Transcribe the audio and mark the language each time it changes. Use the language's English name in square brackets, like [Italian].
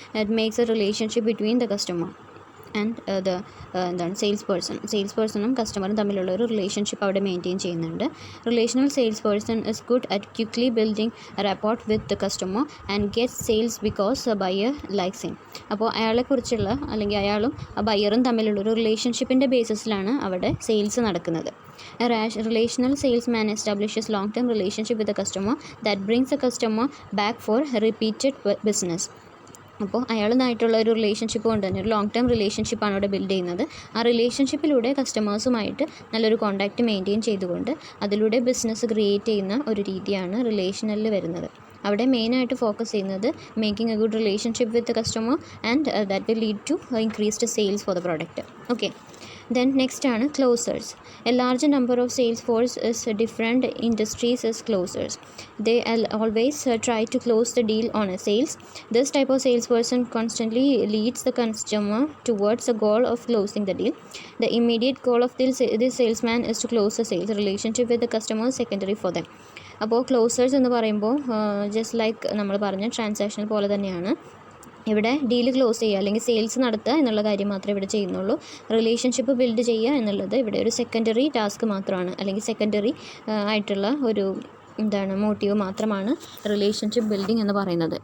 [English] it makes a relationship between the customer and [Malayalam] sales പേഴ്സണും കസ്റ്റമറും തമ്മിലുള്ള ഒരു relationship അവിടെ maintain ചെയ്യുന്നുണ്ട്. [English] Relational sales person is good at quickly building rapport with the customer and get sales because buyer likes him. [Malayalam] അപ്പോൾ അയാളെക്കുറിച്ചുള്ള അല്ലെങ്കിൽ അയാളും ആ ബയറും തമ്മിലുള്ള ഒരു റിലേഷൻഷിപ്പിൻ്റെ ബേസിസിലാണ് അവിടെ സെയിൽസ് നടക്കുന്നത്. [English] A relational salesman establishes long-term relationship with the customer that brings the customer back for repeated business. [Malayalam] അപ്പോൾ അയാളുമായിട്ടുള്ള ഒരു റിലേഷൻഷിപ്പ് കൊണ്ട് തന്നെ ഒരു ലോങ് ടേം റിലേഷൻഷിപ്പാണ് അവിടെ ബിൽഡ് ചെയ്യുന്നത്. ആ റിലേഷൻഷിപ്പിലൂടെ കസ്റ്റമേഴ്സുമായിട്ട് നല്ലൊരു കോൺടാക്റ്റ് മെയിൻറ്റെയിൻ ചെയ്തുകൊണ്ട് അതിലൂടെ ബിസിനസ് ക്രിയേറ്റ് ചെയ്യുന്ന ഒരു രീതിയാണ് റിലേഷനിൽ വരുന്നത്. അവിടെ മെയിനായിട്ട് ഫോക്കസ് ചെയ്യുന്നത് [English] Making a good relationship with the customer and that will lead to increased sales for the product. Okay, then next ആണ് closers. A larger number of sales force is different industries as closers. They always try to close the deal on a sales. This type of salesperson constantly leads the customer towards the goal of closing the deal. The immediate goal of this salesman is to close the sales. Relationship with the customer is secondary for them. [Malayalam] അപ്പോൾ closers എന്ന് പറയുമ്പോൾ just like നമ്മൾ പറഞ്ഞ transaction പോലെ തന്നെയാണ്. ഇവിടെ deal close ചെയ്യുക അല്ലെങ്കിൽ സെയിൽസ് നടത്തുക എന്നുള്ള കാര്യം മാത്രമേ ഇവിടെ ചെയ്യുന്നുള്ളൂ. റിലേഷൻഷിപ്പ് ബിൽഡ് ചെയ്യുക എന്നുള്ളത് ഇവിടെ ഒരു സെക്കൻഡറി ടാസ്ക് മാത്രമാണ്, അല്ലെങ്കിൽ സെക്കൻഡറി ആയിട്ടുള്ള ഒരു മോട്ടീവ് മാത്രമാണ് റിലേഷൻഷിപ്പ് ബിൽഡിംഗ് എന്ന് പറയുന്നത്.